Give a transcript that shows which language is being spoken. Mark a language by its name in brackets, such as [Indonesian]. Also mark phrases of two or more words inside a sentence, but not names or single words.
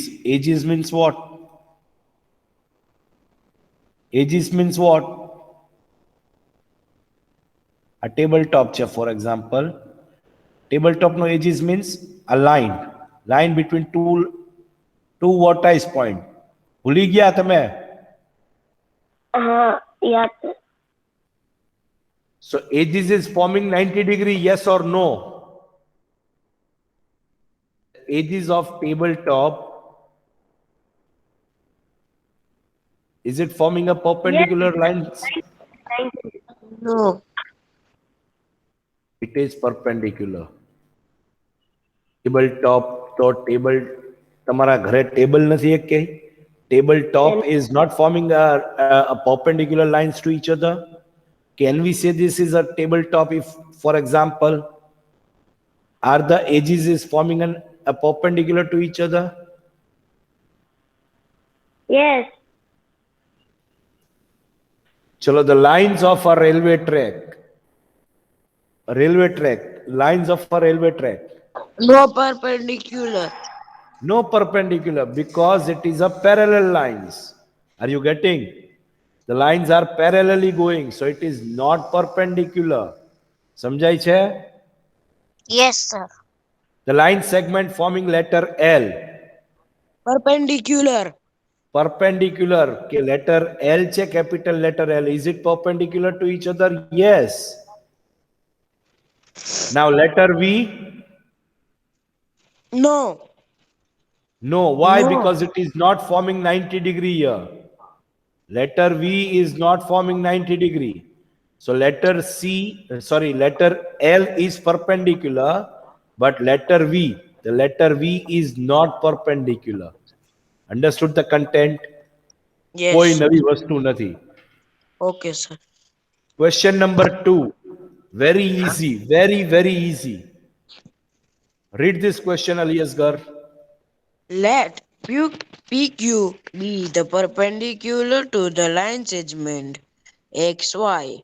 [English] Edges means what? Edges means what? A tabletop chair, for example. Tabletop no edges means a line between two vertex point. [Gujarati] ભૂલી ગયા તમે? હા, યાદ છે. [English] So edges is forming 90 degree, yes or no? Edges of tabletop, is it forming a perpendicular line? No. It is perpendicular. [Gujarati] Tabletop તો ટેબલ તમારા ઘરે ટેબલ નથી એક કે? [English] Tabletop is not forming a perpendicular lines to each other. Can we say this is a tabletop if, for example, are the edges is forming a perpendicular to each other? Yes. Chalo, the lines of a railway track, lines of a railway track. No perpendicular. No perpendicular because it is a parallel lines. Are you getting? The lines are parallelly going, so it is not perpendicular. [Gujarati] સમજાય છે? [English] Yes, sir. The line segment forming letter L. Perpendicular. Perpendicular. કે letter L છે, capital letter L. Is it perpendicular to each other? Yes. Now letter V. No. No. Why? No. Because it is not forming 90 degree here. Letter V is not forming 90 degree. So letter L is perpendicular, but letter V, the letter V is not perpendicular. Understood the content? Yes. [Gujarati] કોઈ નવી વસ્તુ નથી. [English] Okay, sir. Question number 2. Very easy. Very, very easy. Read this question, Aliasgar. Let PQ be the perpendicular to the line segment XY.